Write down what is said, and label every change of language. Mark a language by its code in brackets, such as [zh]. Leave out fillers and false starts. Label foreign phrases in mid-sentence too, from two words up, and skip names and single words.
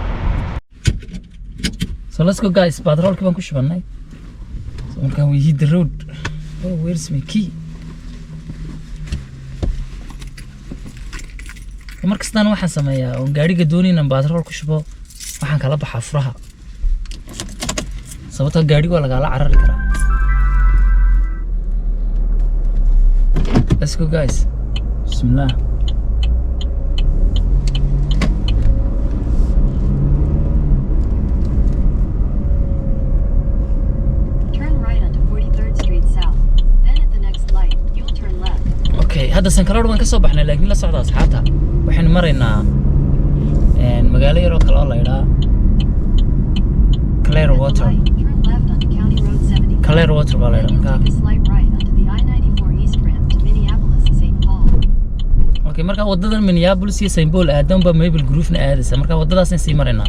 [en] So let's go guys [so] batroolkii baan ku shubnay so markaan [en] we hit the road oh where's my key [so] markastaan waxaan sameeyaa oo gaariga doonayna batrool ku shubo waxaan kala baxaa furaha sababtoo gaariga waa lagala carari karaa [en] Let's go guys. [so] Bismillah. [en] Turn right onto 43rd Street South. Then at the next light, you'll turn left. [so] Okay, hadda Sankaroor waan ka soo baxnay laakiin la socda asxaabta. Waxaan maraynaa magaalo yar oo kale oo la yiraahdo Clearwater. [en] Turn left onto County Road 75. [so] Clearwater baa la yiraahdaa. [en] Take a slight right onto the I-94 East ramp to Minneapolis St. Paul. [so] Okay, marka wadadan Minneapolis iyo St. Paul aadan ba Maple Grove-na aadaysa. Marka wadadaas aan sii maraynaa.